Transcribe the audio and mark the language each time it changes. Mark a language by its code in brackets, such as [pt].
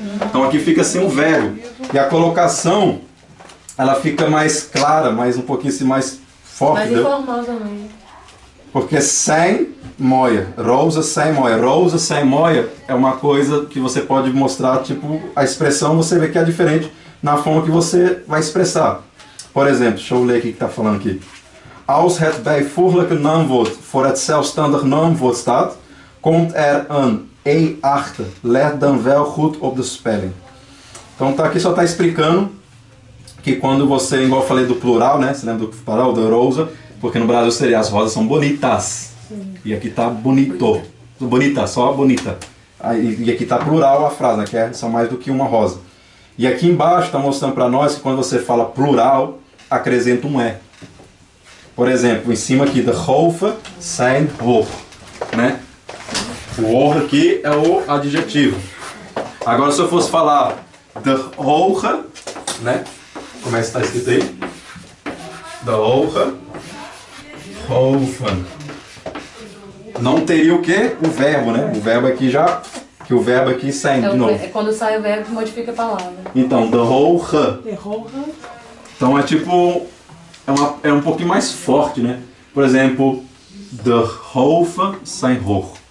[pt] Então aqui fica assim um verbo. E a colocação, ela fica mais clara, mais um pouquinho assim, mais forte. Mais informal também. Porque sem moia, rosa sem moia. Rosa sem moia é uma coisa que você pode mostrar, tipo, a expressão você vê que é diferente na forma que você vai expressar. Por exemplo, deixa eu ler aqui o que está falando aqui. [nl] Als het bijvoeglijke naamwoord voor het zelfstandig naamwoord staat, komt een E achter. Let dan wel goed op de spelling. [pt] Então tá aqui só está explicando que quando você, igual eu falei do plural, né? Você lembra do plural, da rosa? Porque no Brasil seria as rosas são bonitas. E aqui tá bonito. Bonita, só bonita. E aqui tá plural a frase, né? Que são mais do que uma rosa. E aqui embaixo está mostrando para nós que quando você fala plural, acrescenta um E. Por exemplo, em cima aqui, [nl] de hoofden zijn hoog. [pt] Né? O hoog aqui é o adjetivo. Agora se eu fosse falar de hoge, né? Como é que está escrito aí? [nl] De hoge, hoofden. [pt] Não teria o quê? O verbo, né? O verbo aqui já... Que o verbo aqui sai de novo. É quando sai o verbo que modifica a palavra. Então, de hoge. Então é tipo... É um pouquinho mais forte, né? [nl] Por exemplo, de hoofden zijn hoog.